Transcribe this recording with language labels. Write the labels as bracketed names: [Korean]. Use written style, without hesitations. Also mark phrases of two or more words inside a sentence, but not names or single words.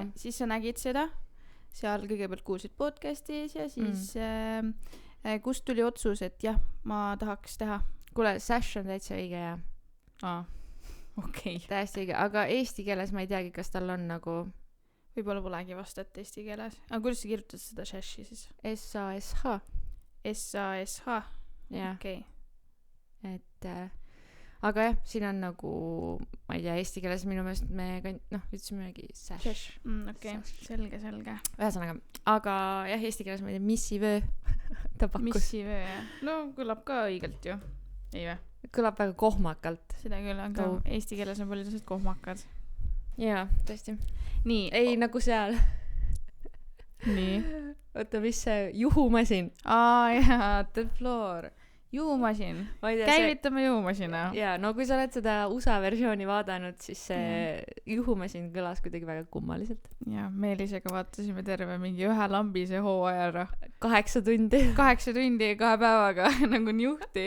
[Estonian] Siis sa nägid seda, seal kõigepealt kuulsid podcastis ja siis kust tuli otsus, et jah, ma tahaks teha. Kuule, Sash on täitsa õige ja. Okei. Täiesti õige, aga eesti keeles ma ei teagi, kas tal on nagu võib-olla polegi vastat eesti keeles. Aga kuidas sa kirjutad seda Sashi siis? S-A-S-H. S-A-S-H. Jah. Okei. Et aga jah, siin on nagu ma ei tea, eesti keeles minu meelest me ütlesimegi Sash. Okei, selge. Ühesõnaga, aga jah, eesti keeles ma ei tea, missivöö ta pakkus. Missivöö, jah. No kõlab ka õigelt ju. Ei või? Kõlab väga kohmakalt. Seda küll, aga eesti keeles on palju tõsed kohmakad. Jaa, tõesti. Nii. Ei, nagu seal. Nii. Oota, mis see juhumasin? Jaa, [English] the floor. [Estonian] Juhumasin. Käivitame juhumasina. Jaa, no kui sa oled seda USA versiooni vaadanud, siis see juhumasin kõlas kuidagi väga kummaliselt. Jaa, Meelisega vaatasime terve mingi ühe lambise hooaja ära. 8 tundi. 8 tundi 2 päevaga, nagu njuhti.